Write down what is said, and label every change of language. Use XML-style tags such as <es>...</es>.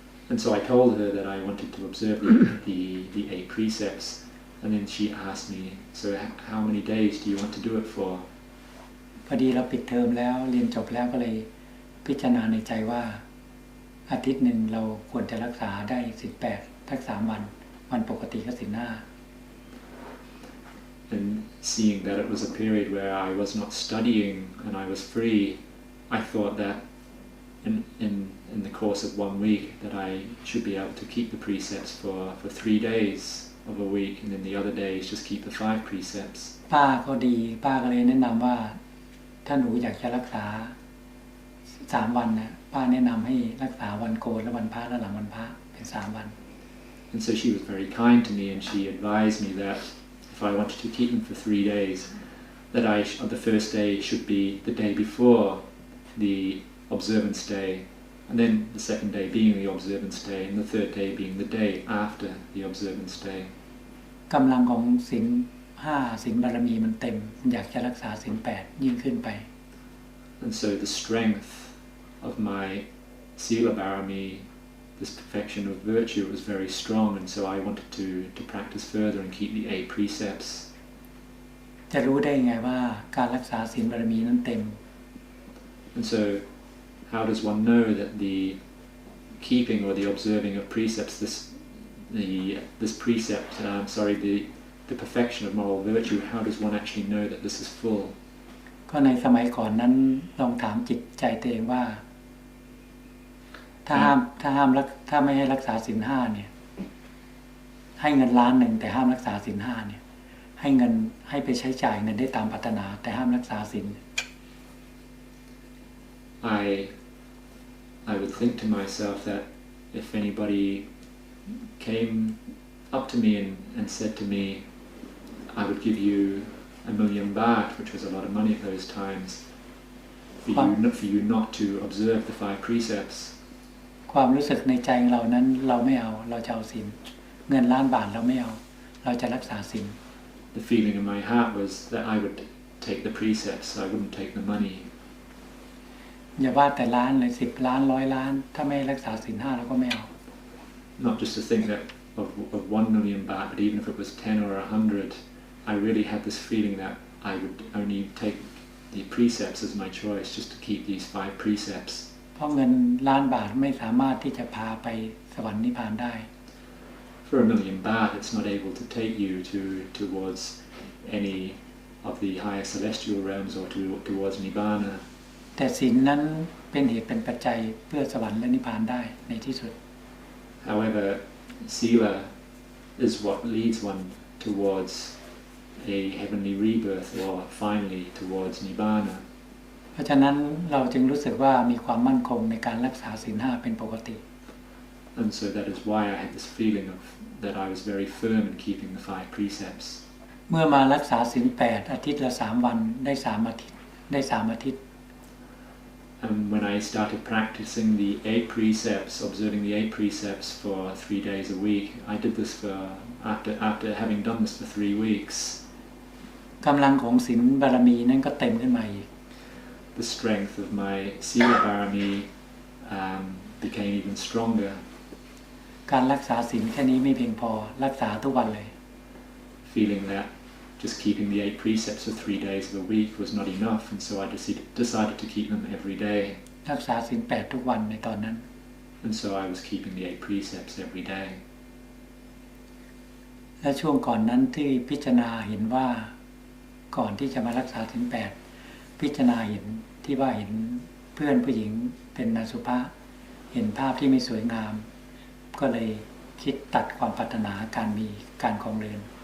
<en>And so I told her that I wanted to observe the 8 precepts, and then she asked me, so how many days do you want to do it for?</en> <th>พอดีเราปิดเทอมแล้วเรียนจบแล้วก็เลยพิจารณาในใจว่าอาทิตย์หนึ่งเราควรจะรักษาได้ศีล 8ทั้ง3 วันปกติก็ศีล 5</th> <en>And seeing that it was a period where I was not studying and I was free, I thought that in the course of 1 week that I should be able to keep the precepts for 3 days of a week, and then the other days just keep the 5 precepts.</en> <th>ป้าก็เลยแนะนำว่าถ้าหนูอยากจะรักษา3 วันนะป้าแนะนำให้รักษาวันโกนและวันพระและหลังวันพระเป็น3 วัน</th> <en>And so she was very kind to me, and she advised me that if I wanted to keep them for 3 days, that the first day should be the day before the observance day, and then the second day being the observance day, and the third day being the day after the observance day.</en> <th>กำลังของศีล 5ศีลบารมีมันเต็มอยากจะรักษาศีล 8ยิ่งขึ้นไป</th> <en>And so the strength of my sīla barami, this perfection of virtue, was very strong, and so I wanted to practice further and keep the 8 precepts.</en> <th>จะรู้ได้ไงว่าการรักษาศีลบารมีนั้นเต็ม</th> <en>And so how does one know that the keeping or the observing of precepts, this precept, the perfection of moral virtue, how does one actually know that this is full?</en> <th>ก็ในสมัยก่อนนั้นลองถามจิตใจตัวเองว่าถ้าไม่ให้รักษาศีล 5เนี่ยให้เงิน1 ล้านแต่ห้ามรักษาศีล 5เนี่ยให้ไปใช้จ่ายเงินได้ตามปรารถนาแต่ห้ามรักษาศีล</th> <en>I would think to myself that if anybody came up to me and said to me, I would give you 1 million baht, which was a lot of money at those times, for you not to observe the 5 precepts.</en> <th>ความรู้สึกในใจของเรานั้นเราไม่เอาเราจะเอาศีลเงินล้านบาทเราไม่เอาเราจะรักษาศีล</th> <en>The feeling in my heart was that I would take the precepts, I wouldn't take the money.</en> <th>อย่าว่าแต่ล้านเลย10 ล้าน100 ล้านถ้าไม่รักษาศีล 5เราก็ไม่เอา</th> <en>Not just to think that of 1 million baht, but even if it was 10 or 100, I really had this feeling that I would only take the precepts as my choice, just to keep these 5 precepts.</en> <th>เพราะเงินล้านบาทไม่สามารถที่จะพาไปสวรรค์นิพพานได้</th> <en>For 1 million baht, it's not able to take you towards any of the higher celestial realms or towards Nibbana.</en> <th>แต่ศีลนั้นเป็นเหตุเป็นปัจจัยเพื่อสวรรค์และนิพพานได้ในที่สุด</th> <en>However, sīla is what leads one towards a heavenly rebirth or finally towards Nibbana.</en> <th>เพราะฉะนั้นเราจึงรู้สึกว่ามีความมั่นคงในการรักษาศีล 5เป็นปกติ</th> <en>And so that is why I had this feeling of that I was very firm in keeping the 5 precepts.</en> <th>เมื่อมารักษาศีล 8อาทิตย์ละ3 วันได้3 อาทิตย์ได้3 อาทิตย์</th> <en>And when I started practicing the 8 precepts, observing the 8 precepts for 3 days a week, I did this after having done this for 3 weeks.</en> <th>กำลังของศีลบารมีนั้นก็เต็มขึ้นมาอีก</th> <en>The strength of my sīla barami became even stronger.</en> <th>การรักษาศีลแค่นี้ไม่เพียงพอรักษาทุกวันเลย</th> <en>Feeling that just keeping the 8 precepts for 3 days of the week was not enough, and so I decided to keep them every day.</en> <th>รักษาศีล 8ทุกวันในตอนนั้น</th> <en>And so I was keeping the 8 precepts every day.</en> <th>และช่วงก่อนนั้นที่พิจารณาเห็นว่าก่อนที่จะมารักษาศีล 8พิจารณาเห็นที่ว่าเห็นเพื่อนผู้หญิงเป็นอสุภะเห็นภาพที่ไม่สวยงามก็เลยคิดตัดความปรารถนาการมีการครองเรือน</th>